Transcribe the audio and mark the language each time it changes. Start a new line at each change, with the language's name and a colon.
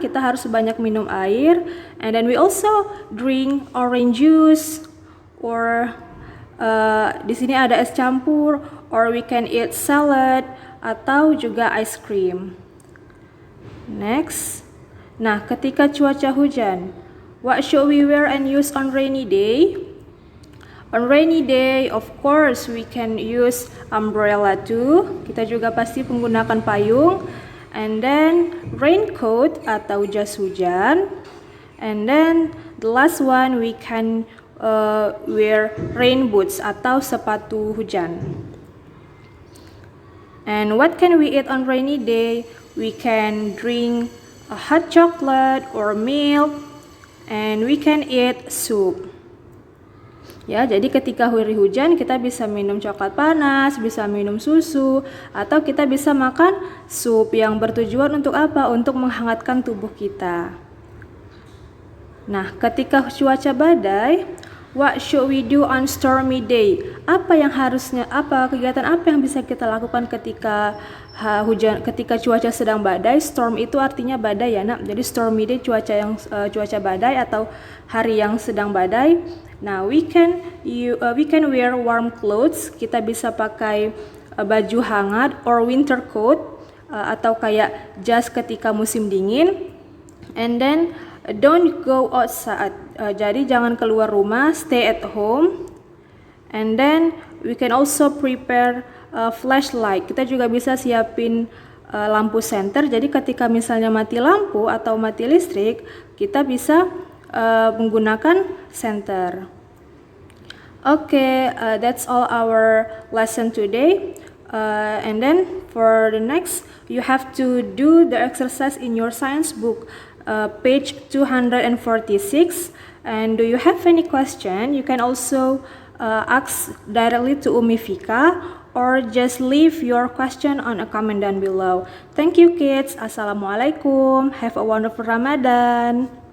Indonesian: Kita harus banyak minum air.
English: And then we also drink orange juice, or
Indonesian: di sini ada es campur,
English: or we can eat salad
Indonesian: atau juga
English: ice cream. Next, nah
Indonesian: ketika cuaca hujan,
English: what should we wear and use on rainy day? On rainy day, of course, we can use umbrella too.
Indonesian: Kita juga pasti menggunakan payung.
English: And then raincoat
Indonesian: atau jas hujan.
English: And then the last one, we can wear rain boots
Indonesian: atau sepatu hujan.
English: And what can we eat on rainy day? We can drink a hot chocolate or milk. And we can eat soup.
Indonesian: Ya, jadi ketika hari hujan kita bisa minum coklat panas, bisa minum susu, atau kita bisa makan sup yang bertujuan untuk apa? Untuk menghangatkan tubuh kita. Nah, ketika cuaca badai,
English: what should we do on stormy day?
Indonesian: Kegiatan apa yang bisa kita lakukan ketika ketika cuaca sedang badai? Storm itu artinya badai ya, Nak. Jadi stormy day cuaca badai atau hari yang sedang badai.
English: Nah, we can wear warm clothes.
Indonesian: Kita bisa pakai baju hangat
English: or winter coat
Indonesian: atau kayak jas ketika musim dingin.
English: And then don't go outside.
Indonesian: Jadi jangan keluar rumah,
English: stay at home. And then we can also prepare flashlight.
Indonesian: Kita juga bisa siapin lampu senter. Jadi ketika misalnya mati lampu atau mati listrik, kita bisa menggunakan senter.
English: Okay, that's all our lesson today. And then for the next, you have to do the exercise in your science book, page 246. And do you have any question? You can also ask directly to Umi Fika, or just leave your question on a comment down below. Thank you, kids. Assalamualaikum. Have a wonderful Ramadan.